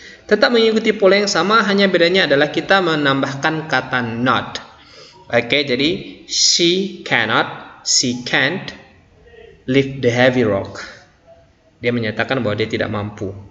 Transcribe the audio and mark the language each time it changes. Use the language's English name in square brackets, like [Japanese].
[Indonesian] Tetap mengikuti pola yang sama, hanya bedanya adalah kita menambahkan kata not. [English] Jadi she cannot, she can't lift the heavy rock. [Indonesian] Dia menyatakan bahwa dia tidak mampu.